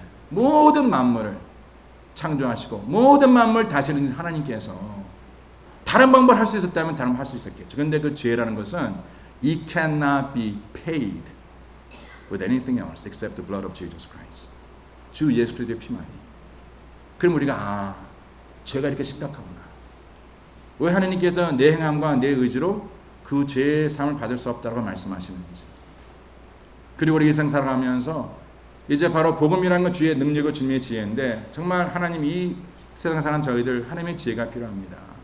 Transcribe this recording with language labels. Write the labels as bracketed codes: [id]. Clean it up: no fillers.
[ko] 모든 만물을 창조하시고 모든 만물을 다스리는 하나님께서 다른 방법을 할 수 있었다면 다른 걸 할 수 있었겠죠. 그런데 그 죄라는 것은 [en] it cannot be paid with anything else except the blood of Jesus Christ. [ko] 주 예수 그리스도의 피만이. 그럼 우리가 죄가 이렇게 심각하구나. 왜 하나님께서 내 행함과 내 의지로 그 죄의 삶을 받을 수 없다고 말씀하시는지. 그리고 우리 인생 살아가면서 이제 바로 복음이라는 건 주의 능력과 주님의 지혜인데 정말 하나님 이 세상 사는 저희들 하나님의 지혜가 필요합니다.